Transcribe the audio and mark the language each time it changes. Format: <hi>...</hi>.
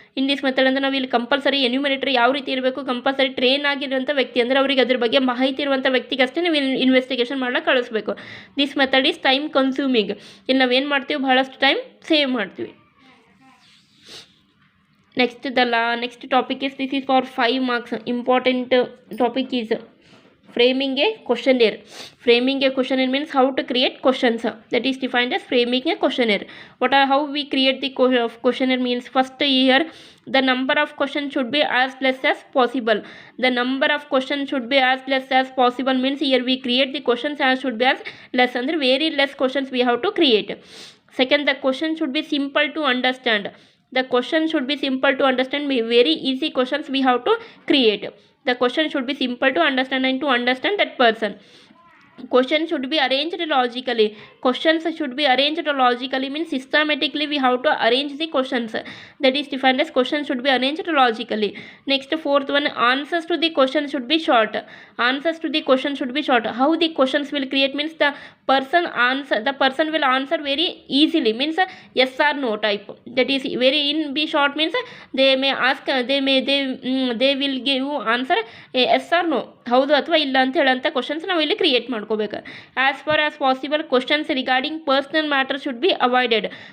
<en>in this method</en> <kn>ಅಂದರೆ ನಾವು ಇಲ್ಲಿ ಕಂಪಲ್ಸರಿ ಎನ್ಯೂಮರೇಟರ್ ಯಾವ ರೀತಿ ಇರಬೇಕು, ಕಂಪಲ್ಸರಿ ಟ್ರೈನ್ ಆಗಿರುವಂಥ ವ್ಯಕ್ತಿ ಅಂದರೆ ಅವರಿಗೆ ಅದ್ರ ಬಗ್ಗೆ ಮಾಹಿತಿ ಇರುವಂಥ ವ್ಯಕ್ತಿಗಷ್ಟೇ ನೀವು ಇನ್ವೆಸ್ಟಿಗೇಷನ್ ಮಾಡಕ್ಕೆ ಕಳಿಸ್ಬೇಕು.</kn> <en>This method is time consuming.</en> <kn>ಇಲ್ಲಿ ನಾವೇನು ಮಾಡ್ತೀವಿ, ಬಹಳಷ್ಟು ಟೈಮ್ ಸೇವ್ ಮಾಡ್ತೀವಿ.</kn> <en>Next topic is this is for 5 marks. Important topic is framing a questionnaire. Framing a questionnaire means how to create questions. That is defined as framing a questionnaire. How we create the questionnaire means, first here the number of questions should be as less as possible. The number of questions should be as less as possible means here we create the questions as should be as less, ಅಂದರೆ very less questions we have to create. Second, the question should be simple to understand. The question should be simple to understand. Very easy questions we have to create. The question should be simple to understand and to understand that person. Questions should be arranged logically. Questions should be arranged logically means systematically we have to arrange the questions. That is defined as questions should be arranged logically. Next, fourth one, answers to the question should be short. Answers to the question should be short. How the questions will create means the person will answer very easily, means yes or no type. That is very be short means they may ask, they will give answer yes or no,</en> <kn>ಹೌದು ಅಥವಾ ಇಲ್ಲ ಅಂತ ಹೇಳೋಂಥ questions ನಾವು ಇಲ್ಲಿ create ಮಾಡ್ಕೋಬೇಕು.</kn> <en>As far as possible questions regarding personal matter should be avoided.</en>